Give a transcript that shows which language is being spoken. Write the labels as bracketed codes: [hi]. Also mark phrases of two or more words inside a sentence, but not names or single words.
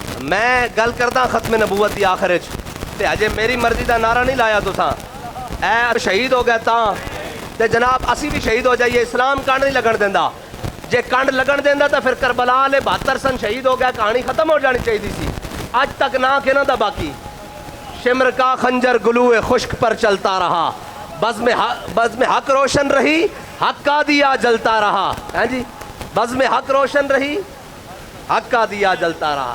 [pa] میں گل کردا ختم نبوت دی آخر وچ تے اجے میری مرضی دا نعرہ نہیں لایا تساں اے شہید ہو گیا تاں تے جناب اسی بھی شہید ہو جائیے. اسلام کنڈ نہیں لگن دیندا. جے کنڈ لگن دیندا تو پھر کربلا والے 72 سن شہید ہو گیا, کہانی ختم ہو جانی چاہیے سی. اج تک نہ کہنا دا باقی. [ur] شمر کا خنجر گلوئے خشک پر چلتا رہا, بزم حق روشن رہی, حق کا دیا جلتا رہا. ہاں جی, بزم حق روشن رہی, حق کا دیا جلتا رہا.